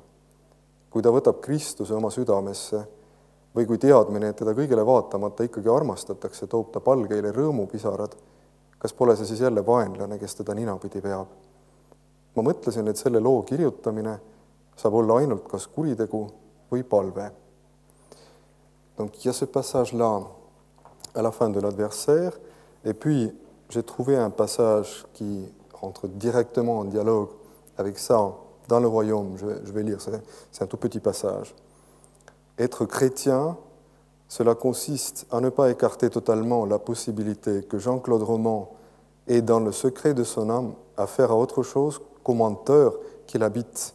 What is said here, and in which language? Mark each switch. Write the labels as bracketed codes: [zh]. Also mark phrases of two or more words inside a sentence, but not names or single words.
[et] Kui ta võtab Kristuse oma südamesse või kui teadmine, et teda kõigele vaatamata ikkagi armastatakse, toob ta palgeile rõõmupisarad, kas pole see siis jälle vaenlane, kes teda ninapidi veab? Ma mõtlesin, et selle loo kirjutamine saab olla ainult kas kuritegu või palve. [fr] Donc, il y a ce passage-là à la fin de l'adversaire, et puis j'ai trouvé un passage qui rentre directement en dialogue avec ça dans le royaume. Je vais lire, c'est un tout petit passage. Être chrétien, cela consiste à ne pas écarter totalement la possibilité que Jean-Claude Roman ait dans le secret de son âme affaire à autre chose qu'au menteur qu'il habite.